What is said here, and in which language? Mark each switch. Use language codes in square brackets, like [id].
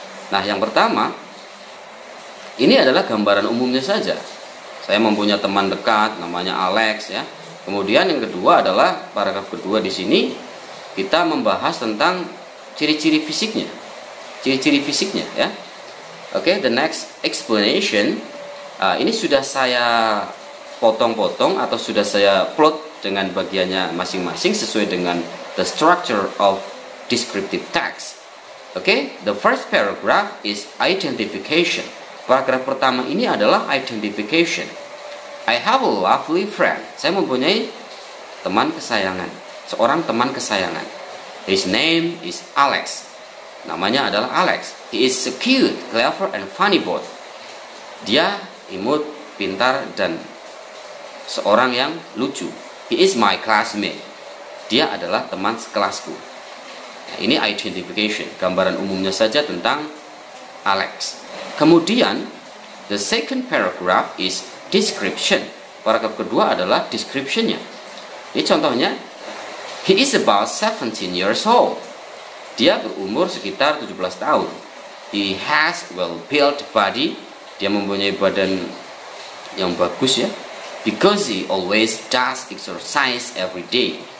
[id] Nah, yang pertama, ini adalah gambaran umumnya saja. Saya mempunyai teman dekat namanya Alex, ya. Kemudian yang kedua adalah paragraf kedua di sini kita membahas tentang ciri-ciri fisiknya. Ciri-ciri fisiknya, ya. [en] Oke, the next explanation. [id] Ini sudah saya potong-potong atau sudah saya plot dengan bagiannya masing-masing sesuai dengan [en] the structure of descriptive text. Oke, the first paragraph is identification. [id] Paragraf pertama ini adalah identification. [en] I have a lovely friend. [id] Saya mempunyai teman kesayangan, seorang teman kesayangan. [en] His name is Alex. [id] Namanya adalah Alex. [en] He is so cute, clever, and funny boy. [id] Dia imut, pintar, dan seorang yang lucu. [en] He is my classmate. [id] Dia adalah teman sekelasku. Nah, ini identification, gambaran umumnya saja tentang Alex. Kemudian, [en] the second paragraph is description. [id] Paragraf kedua adalah description-nya. Ini contohnya, [en] he is about 17 years old. [id] Dia berumur sekitar 17 tahun. [en] He has well-built body. [id] Dia mempunyai badan yang bagus ya. [en] Because he always does exercise every day.